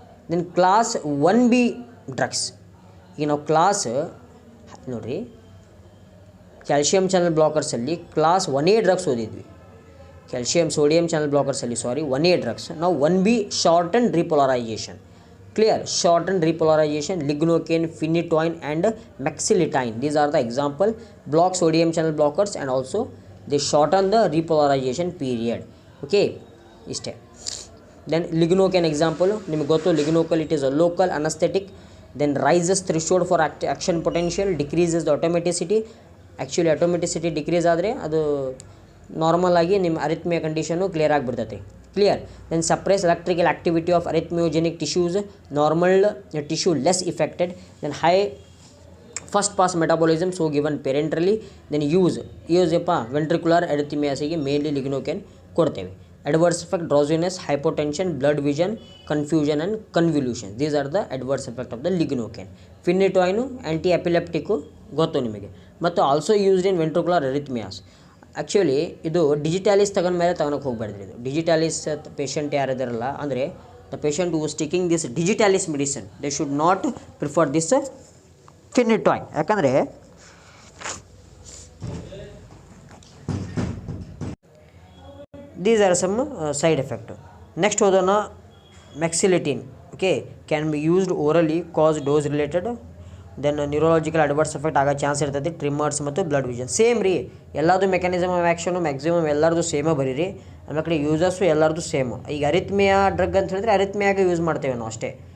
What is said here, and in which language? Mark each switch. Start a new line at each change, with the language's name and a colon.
Kannada: Then class 1B drugs. ಈಗ ನಾವು class ನೋಡಿರಿ, calcium channel ಬ್ಲಾಕರ್ಸಲ್ಲಿ class 1A drugs ಓದಿದ್ವಿ.
English: calcium sodium channel blockers
Kannada: ಅಲ್ಲಿ ಸಾರಿ
English: 1A drugs. Now 1B shortened repolarization. Clear? Shortened repolarization, lignocaine, phenytoin and maxilitine. These are the example block sodium channel blockers and also they shorten the repolarization period. Okay,
Kannada: ಇಷ್ಟೇ.
English: Then lignocaine example
Kannada: ನಿಮಗೆ ಗೊತ್ತು,
English: lignocaine it is a local anesthetic, then rises threshold for action potential, decreases the automaticity.
Kannada: Actually automaticity decrease ಆದರೆ ಅದು normal ಆಗಿ ನಿಮ್ಮ ಅರಿಥ್ಮಿಯಾ condition clear ಆಗಿಬಿಡ್ತೈತಿ. Clear?
English: Then suppress electrical activity of arrhythmogenic tissues, normal tissue less affected. Then high first pass metabolism so given parenterally. Then use ventricular ಅರಿಥ್ಮಿಯಾಸಿಗೆ mainly lignocaine
Kannada: ಕೊಡ್ತೇವೆ.
English: adverse effect drowsiness, hypotension, blood vision, confusion and convolution. These are the adverse effect of the lignocaine. Phenytoin anti epileptic
Kannada: ಗೊತ್ತು ನಿಮಗೆ, ಮತ್ತು
English: Also used in ventricular arrhythmias.
Kannada: Actually ಇದು ಡಿಜಿಟಾಲಿಸ್ ತಗೊಂಡ ಮೇಲೆ ತಗೊಳಕ್ಕೆ ಹೋಗ್ಬಾರ್ದು. ಇದು ಡಿಜಿಟಾಲಿಸ್ ಪೇಷಂಟ್ ಯಾರಿದಾರಲ್ಲ, ಅಂದರೆ
English: The patient who is taking this digitalis medicine they should not prefer this phenytoin.
Kannada: ಯಾಕಂದರೆ
English: these are some side effect. Next
Kannada: ಹೋದೋಣ
English: Mexiletine. Okay, can be used orally, cause dose related. Then neurological adverse effect
Kannada: ಆಗೋ chance ಇರ್ತೈತಿ,
English: Tremors ಮತ್ತು blurred vision.
Kannada: Same ರೀ, ಎಲ್ಲದು mechanism of action maximum ಎಲ್ಲರದು ಸೇಮೇ ಬರೀರಿ. ಆಮೇಲೆ uses ಎಲ್ಲರದು ಸೇಮು. ಈಗ ಅರಿಥ್ಮಿಯಾ ಡ್ರಗ್ ಅಂತ ಹೇಳಿದ್ರೆ ಅರಿಥ್ಮಿಯಾಗೆ ಯೂಸ್ ಮಾಡ್ತೇವೆ ನಾವು ಅಷ್ಟೇ.